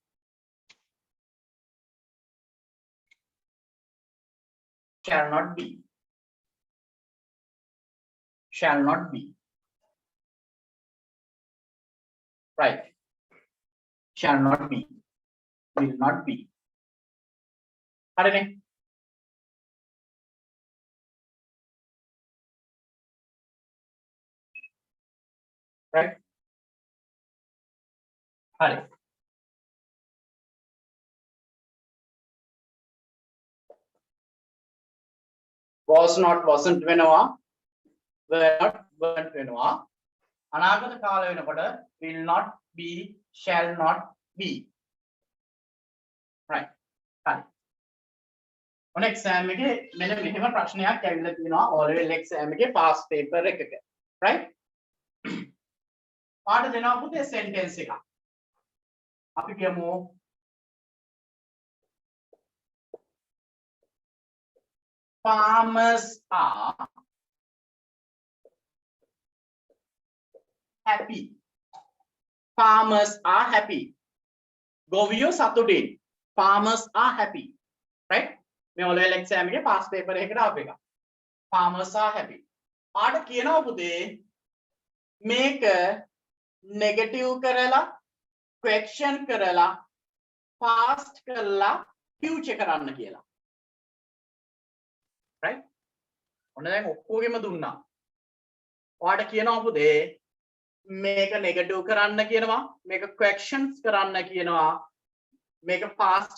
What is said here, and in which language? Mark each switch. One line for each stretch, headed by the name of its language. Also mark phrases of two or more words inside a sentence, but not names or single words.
English: shall not be right shall not be will not be හරිනේ right හරි was not wasn't වෙනවා were not weren't
Sinhala: වෙනවා අනාගත කාල වෙනකොට
English: will not be shall not be
Sinhala: right හරි ඔන්න exam එකේ මෙන්න මෙහෙම ප්‍රශ්නයක් ඇවිල්ලා තියෙනවා
English: O level exam
Sinhala: එකේ
English: past paper
Sinhala: එකක right පාඩ දෙනවා පුතේ sentence එකක් අපි කියමු
English: farmers are happy
Sinhala: ගොවියෝ සතුටින්
English: farmers are happy
Sinhala: right මේ
English: O level exam
Sinhala: එකේ
English: past paper
Sinhala: එකකට ආපු එක
English: farmers are happy
Sinhala: පාඩ කියනවා පුතේ මේක negative කරලා question කරලා past කරලා future කරන්න කියලා right ඔන්න දැන් ඔක්කොගෙම දුන්නා ඔයාලට කියනවා පුතේ මේක negative කරන්න කියනවා මේක questions කරන්න කියනවා මේක past